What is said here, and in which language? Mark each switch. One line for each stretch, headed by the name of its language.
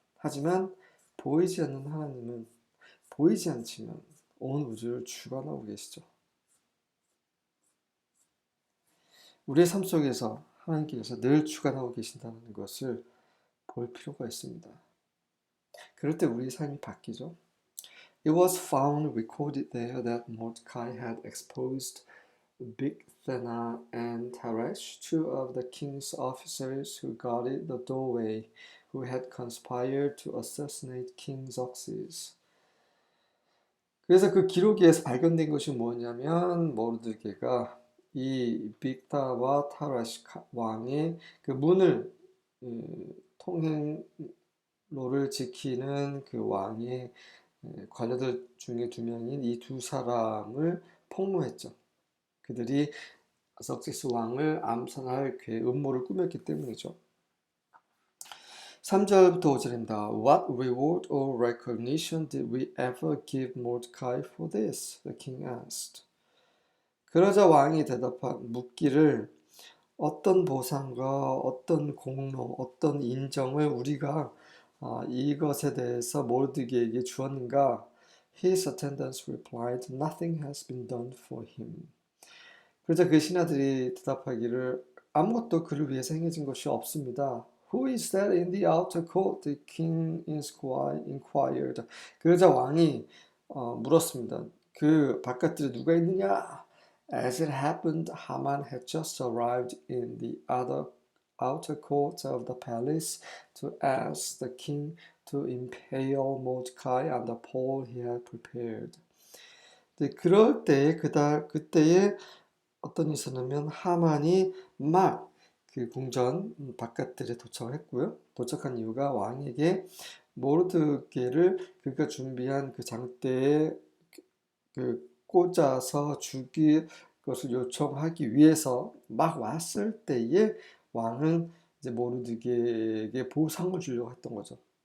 Korean: 하지만 보이지 않는 하나님은 보이지 않지만 온 우주를 주관하고 계시죠. 우리의 삶 속에서 하나님께서 늘 주관하고 계신다는 것을 볼 필요가 있습니다. 그럴 때 우리 삶이 바뀌죠.
English: It was found recorded there that Mordecai had exposed Bigthana and Teresh, two of the king's officers who guarded the doorway, who had conspired to assassinate King Xerxes.
Korean: 그래서 그 기록에서 발견된 것이 뭐냐면 모르드게가 이 빅타와 타라시 왕의 그 문을 통행로를 지키는 그 왕의 관료들 중에 두 명인 이 두 사람을 폭로했죠. 그들이 석세스 왕을 암살할 음모를 꾸몄기 때문이죠. 3절부터 5절입니다.
English: What reward or recognition did we ever give Mordecai for this? The king asked.
Korean: 그러자 왕이 묻기를 어떤 보상과 어떤 공로, 어떤 인정을 우리가 이것에 대해서 모르드게에게 주었는가?
English: His attendants replied, Nothing has been done for him.
Korean: 그러자 그 신하들이 대답하기를 아무것도 그를 위해서 행해진 것이 없습니다.
English: Who is that in the outer court? The king inquired.
Korean: 그러자 왕이 물었습니다. 그 바깥들에 누가 있느냐?
English: As it happened, Haman had just arrived in the outer court of the palace to ask the king to impale Mordecai on the pole he had prepared.
Korean: 그럴 때에 그때에 어떤 일이 있었냐면 하만이 막 그 궁전 바깥들에 도착을 했고요. 도착한 이유가 왕에게 모르드게를 그가 준비한 그 장대에 그 꽂아서 죽일 것을 요청하기 위해서 막 왔을 때에 왕은 이제 모르드게에게 보상을 주려고 했던 거죠.